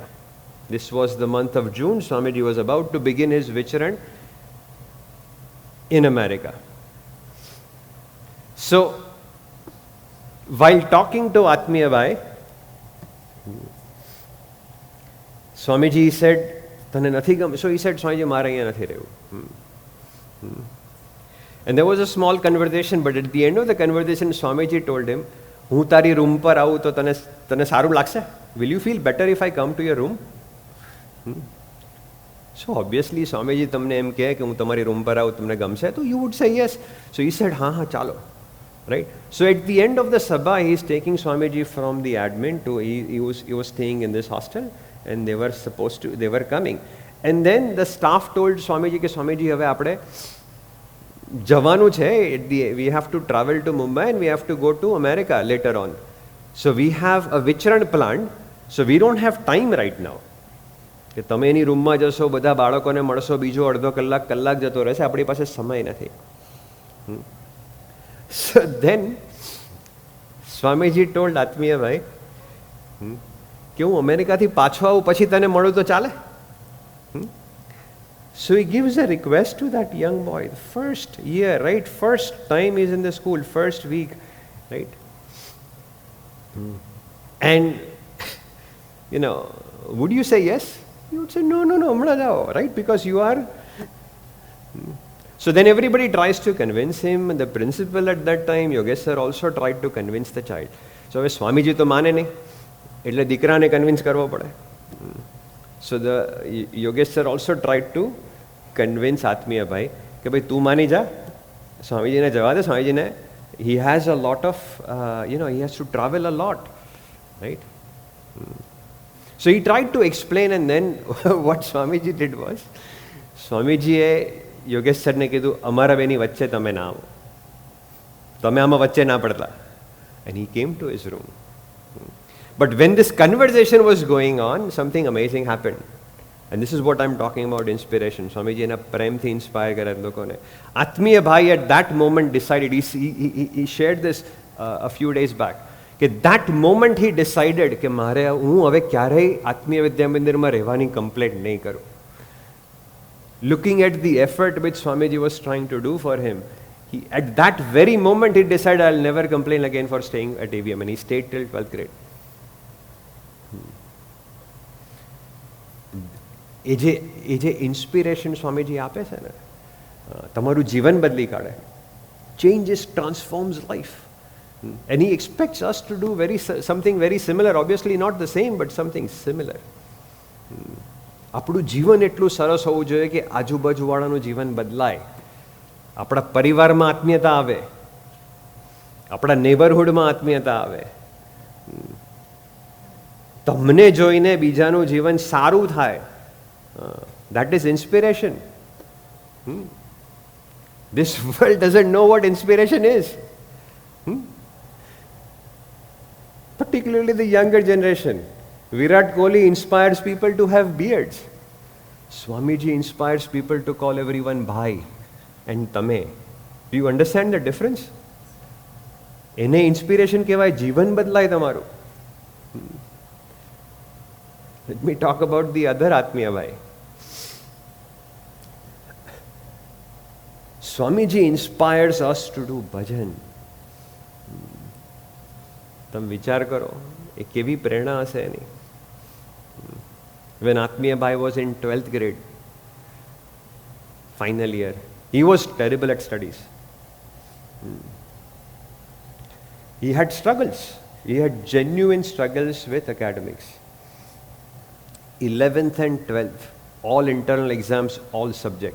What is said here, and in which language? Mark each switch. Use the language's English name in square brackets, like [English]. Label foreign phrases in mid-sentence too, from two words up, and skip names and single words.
[English] This was the month of June. Swamiji was about to begin his vicharan in America. So, while talking to Atmiya Bhai, Swamiji said, [Gujarati] તને નથી ગમ. [English] So he said, [Gujarati] Swamiji, મારે અહીંયા નથી રહેવું. [English] And there was a small conversation, but at the end of the conversation, Swamiji told him, [Gujarati] હું તારી રૂમ પર આવું તો તને સારું લાગશે? [English] Will you feel better if I come to your room? So obviously [Gujarati] Swamiji તમને એમ કહે કે હું તમારી રૂમ પર આવું તમને ગમશે, તો [English] you would say yes. So he said, [Gujarati] હા ચાલો. [English] Right? So at the end of the sabha, he is taking Swamiji from the admin to, he was staying in this hostel and they were coming. And then the staff told Swamiji [Gujarati] કે Swamiji હવે આપણે જવાનું છે, [English] we have to travel to Mumbai and we have to go to America later on. So we have a vicharan planned, so we don't have time right now. [Gujarati] કે તમે એની રૂમમાં જશો, બધા બાળકોને મળશો, બીજો અડધો કલાક જતો રહેશે, આપણી પાસે સમય નથી. [English] So then Swamiji told Atmiya Bhai [Gujarati] કે હું અમેરિકાથી પાછો આવું પછી તને મળું તો ચાલે? [English] So he gives a request to that young boy. The first year, right? First time he's in the school, first week, right? And, would you say yes? You would say, no, [Gujarati] હમણાં જાઓ, [English] right? Because you are... So then everybody tries to convince him. The principal at that time, Yogesh sir, also tried to convince the child. [Gujarati] So હવે સ્વામીજી તો માને નહીં, એટલે દીકરાને કન્વિન્સ કરવો પડે. [English] So the Yogesh sir also tried to convince [Gujarati] આત્મીય ભાઈ કે ભાઈ તું માની જા, સ્વામીજીને જવા દે, સ્વામીજીને [English] he has a lot of, he has to travel a lot, right? So he tried to explain, and then what Swamiji did was, [Gujarati] સ્વામીજીએ યોગેશ સરને કીધું અમારા બેની વચ્ચે તમે ના આવો, તમે આમાં વચ્ચે ના પડતા. [English] And he came to his room. But when this conversation was going on, something amazing happened. And this is what I'm talking about, inspiration. [Gujarati] Swamiji એના પ્રેમથી ઇન્સ્પાયર કરે લોકોને. આત્મીય ભાઈ [English] at that moment decided, he shared this a few days back, [Gujarati] કે [English] that moment he decided [Gujarati] કે મારે હું હવે ક્યારેય આત્મીય વિદ્યા મંદિરમાં રહેવાની કમ્પ્લેન્ટ નહીં કરું. [English] Looking at the effort which Swamiji was trying to do for him, at that very moment he decided, I'll never complain again for staying at AVM, and he stayed till 12th grade. [Gujarati] એ જે ઇન્સ્પિરેશન સ્વામીજી આપે છે ને, તમારું જીવન બદલી કાઢે. [English] Changes transforms life. And he expects us to do something very similar, obviously not the same, but something similar. [Gujarati] આપણું જીવન એટલું સરસ હોવું જોઈએ કે આજુબાજુવાળાનું જીવન બદલાય, આપણા પરિવારમાં આત્મીયતા આવે, આપણા નેબરહુડમાં આત્મીયતા આવે, તમને જોઈને બીજાનું જીવન સારું થાય. [English] That is inspiration. This world doesn't know what inspiration is. Particularly the younger generation. Virat Kohli inspires people to have beards. Swamiji inspires people to call everyone bhai and tame. Do you understand the difference? [Gujarati] એને inspiration કહેવાય, જીવન બદલાય તમારું. [English] Let me talk about the other આત્મીય ભાઈ. Swamiji inspires us to do bhajan. [Gujarati] તમે વિચાર કરો, એ કેવી પ્રેરણા હશે એની. [English] When Atmiya Bhai was in 12th grade, final year, he was terrible at studies. He had struggles. He had genuine struggles with academics. 11th and 12th, all internal exams, all subjects.